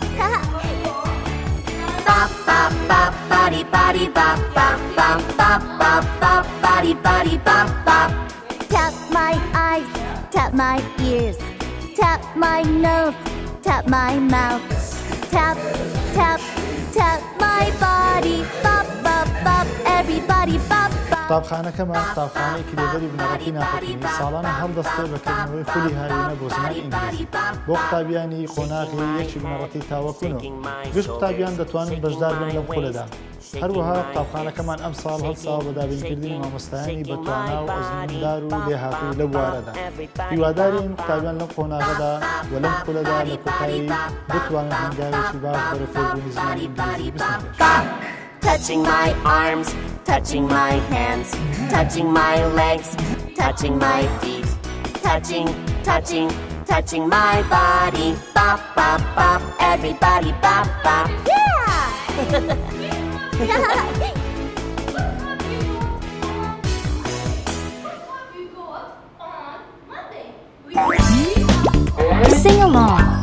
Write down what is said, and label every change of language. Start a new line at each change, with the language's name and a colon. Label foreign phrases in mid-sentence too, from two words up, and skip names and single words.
English: Bop, bop, bop, body, body, bop, bop, bop, bop, bop, bop, body, body, bop, bop. Tap my eyes, tap my ears, tap my nose, tap my mouth. Tap, tap, tap my body, bop, bop, bop, everybody bop, bop.
Central Kurdish: قوتابخانەکەمان قوتابخانەی کلێڤەری بنەڕەتی ناخۆکردنی ساڵانە هەڵدەستێ بەکردنەوەی خولی هاوینە بۆ زمانی ئینگلیزی بۆ قوتابیانی خۆناغی یەکی بنەڕەتی تاوەکوونەوە گشت قوتابیان دەتوانن بەشدار بن لەم خولەدا هەروەها قوتابخانەکەمان ئەم ساڵ هەڵساوە بە دابینکردنی مامۆستایانی بەتوانا و ئەزموندار و لێهاتوو لە بوارەدا هیوادارین قوتابیان لەم خۆناغەدا و لەم خولەدا لە کۆتایی بتوانن هەنگاوێکی باش بەرە فێربوونی زمانی ئینگلیزی بستنکەن.
English: Touching my arms, touching my hands, touching my legs, touching my feet, touching, touching, touching my body. Bop, bop, bop, everybody bop, bop. Yeah! Sing along.